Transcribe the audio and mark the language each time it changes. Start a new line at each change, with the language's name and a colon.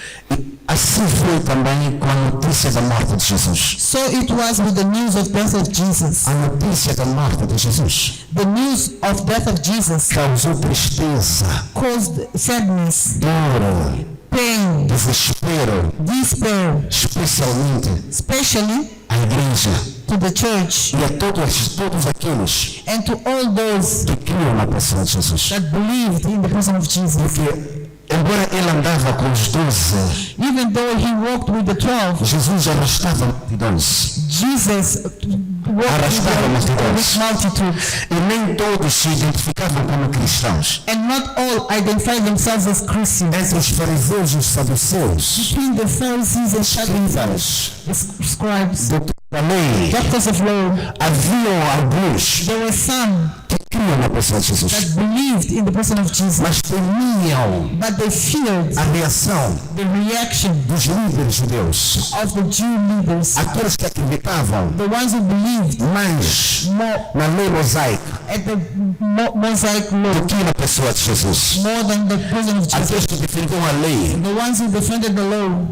Portuguese: E assim foi também com a notícia da morte de Jesus.
English: So it was with the news of death of Jesus.
Portuguese: A notícia da morte de Jesus
English: The news of death of Jesus
Portuguese: causou tristeza,
English: caused sadness,
Portuguese: dor,
English: pain,
Portuguese: desespero,
English: despair,
Portuguese: especialmente
English: especially
Portuguese: a igreja
English: to the church
Portuguese: e a todos aqueles
English: and to all those
Portuguese: que criam na pessoa de Jesus.
English: that believed in the person of Jesus.
Portuguese: Porque, embora ele andava com os 12,
English: Even though he walked with the 12,
Portuguese: Jesus arrastava multidões.
English: Jesus walked
Portuguese: Arrastava
English: with multitudes,
Portuguese: E nem todos se identificavam como cristãos.
English: and not all identify themselves as Christians.
Portuguese: Entre os fariseus e os saduceus,
English: Between the Pharisees and Sadducees,
Portuguese: escribas,
English: the scribes,
Portuguese: da lei,
English: doctors of law,
Portuguese: haviam alguns
English: there were some
Portuguese: que criam na pessoa de Jesus,
English: that believed in the person of Jesus,
Portuguese: mas temiam
English: but they feared
Portuguese: a reação
English: the reaction
Portuguese: dos líderes judeus,
English: of the Jew leaders,
Portuguese: aqueles que acreditavam
English: the ones who believed
Portuguese: mais na lei mosaica
English: at the Mosaic law
Portuguese: do que na pessoa de Jesus,
English: more than the person of Jesus,
Portuguese: aqueles que defendiam a lei,
English: the ones who defended the law,